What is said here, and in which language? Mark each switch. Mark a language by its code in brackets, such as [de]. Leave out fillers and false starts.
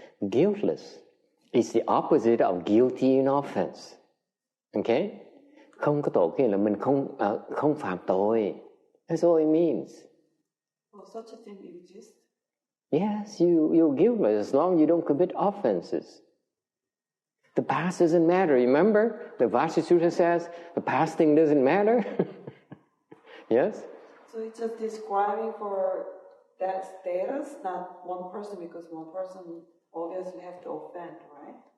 [en] Guiltless is the opposite of guilty in offense. Okay? [vi] Không có tội nghĩa là mình không phạm tội. [en] That's all it means. Such a thing exists? Yes, you're guiltless as long as you don't commit offenses. The past doesn't matter. Remember, the Heart Sutra says the past thing doesn't matter. Yes? So it's just describing for that status, not one person, because one person obviously have to offend, right?